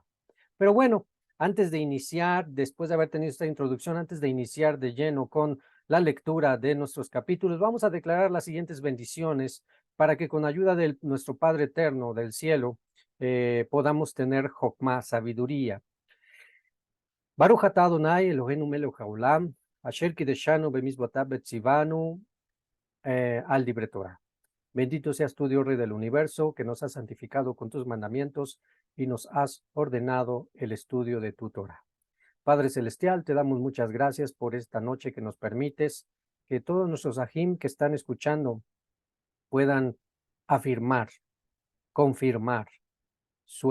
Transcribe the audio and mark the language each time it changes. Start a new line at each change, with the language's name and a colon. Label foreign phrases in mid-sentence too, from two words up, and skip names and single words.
Spanish: Pero bueno, antes de iniciar, después de haber tenido esta introducción, antes de iniciar de lleno con la lectura de nuestros capítulos, vamos a declarar las siguientes bendiciones para que con ayuda de nuestro Padre Eterno del cielo, podamos tener Jokma, sabiduría.
Hebrew: ברוך אתה אדוני אלוהינו מלך העולם אשר קדשנו במצוותיו וציוונו על דברי תורה.
Spanish: Bendito seas tú, Dios Rey del universo, que nos has santificado con tus mandamientos y nos has ordenado el estudio de tu Torah. Padre Celestial, te damos muchas gracias por esta noche que nos permites que todos nuestros ajim que están escuchando puedan afirmar, confirmar su